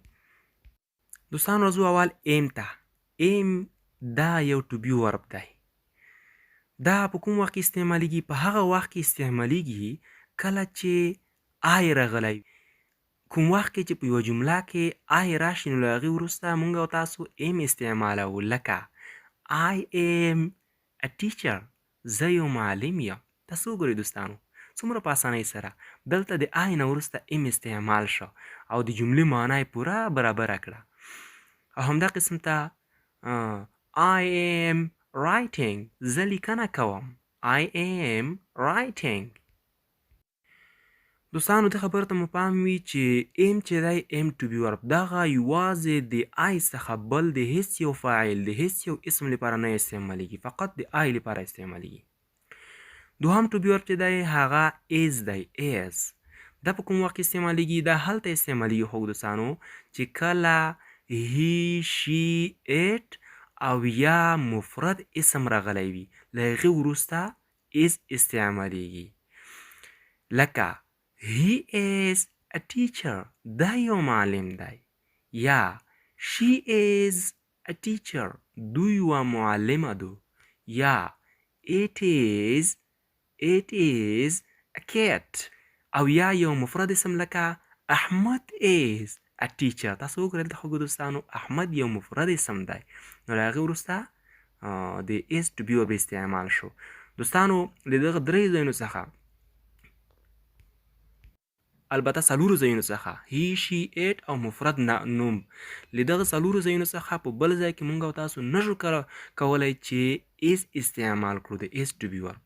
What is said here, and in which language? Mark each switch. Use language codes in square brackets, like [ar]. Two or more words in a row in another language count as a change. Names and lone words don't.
[ps] دوستانو راځو اول ام ته. ام دا یو [en] to be verb [ps] دی. دا په کوم وخت کې استعمالیږي؟ په هغه وخت کې استعمالیږي کله چې آی راغلی. کوم وخت کې چې په یوه جمله کې آی راشي نو له هغې وروسته موږ او تاسو ام استعمالوو، لکه [en] I am a teacher. [ps] زه یو معلم یم. تاسو وګورئ دوستانو څومره په اسانۍ سره دلته د آی نه وروسته ام استعمال شو او د جملې معنا یې پوره برابره کړه. او همدا قسم ته [en] I am writing. [ps] زه لیکنه کوم. [en] I am writing. [ps] دوستانو دې خبرو ته مو پام وي چې ام چې دی [en] am to be verb [ps] دغه یوازې د آی څخه بل د هیڅ یو فاعل د هیڅ یو اسم لپاره نه استعمالیږي، فقط د آی لپاره استعمالیږي. دوهم [en] to be verb [ps] چې دی هغه ایز دی. ایز دا په کوم وخت کې استعمالیږي؟ دا هلته استعمالیږي خو دوستانو چې کله [en] he, she, it [ps] او یا مفرد اسم راغلی وي، له هغې وروسته ایز استعمالیږي. [en] لکه He is a teacher. [ps] دا یو معلم دی. یا [en] she is a teacher. [ps] دوی یوه معلمه ده. یا [en] it is a cat. [ps] او یا یو مفرد اسم لکه احمد [en] is a teacher. [ps] تاسو وګورئ دلته خوږو دوستانو احمد یو مفرد اسم دی، نو له هغې وروسته د [en] is to be verb [ps] استعمال شو. دوستانو له دغه درې ځایونو څخه، البته څلورو ځایونو څخه [en] he, she, it [ps] او مفرد نوم، له دغه څلورو ځایونو څخه په بل ځای کې موږ او تاسو نشو کولی چې ایز استعمال کړو، د ایز [en] to be verb.